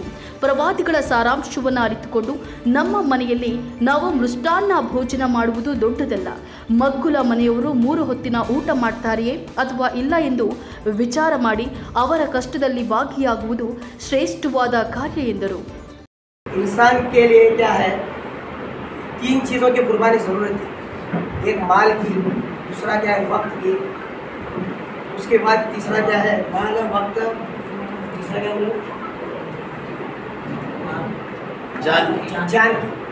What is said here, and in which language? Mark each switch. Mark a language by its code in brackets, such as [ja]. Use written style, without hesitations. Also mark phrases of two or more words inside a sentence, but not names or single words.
[kn] ಪ್ರವಾದಿಗಳ ಸಾರಾಂಶವನ್ನು ಅರಿತುಕೊಂಡು ನಮ್ಮ ಮನೆಯಲ್ಲಿ ನಾವು ಮೃಷ್ಟಾನ್ನ ಭೋಜನ ಮಾಡುವುದು ದೊಡ್ಡದಲ್ಲ. ಮಗ್ಗುಲ ಮನೆಯವರು 3 ಹೊತ್ತಿನ ಊಟ ಮಾಡ್ತಾರೆಯೇ ಅಥವಾ ಇಲ್ಲ ಎಂದು ವಿಚಾರ ಮಾಡಿ ಅವರ ಕಷ್ಟದಲ್ಲಿ ಭಾಗಿಯಾಗುವುದು ಶ್ರೇಷ್ಠವಾದ ಕಾರ್ಯ ಎಂದರು. [hi] इंसान के लिए क्या है, 3 चीज़ों की कुर्बानी ज़रूरत है. एक माल की, दूसरा क्या है वक्त की, उसके बाद तीसरा क्या है माल और वक्त, तीसरा क्या बोलो जान की.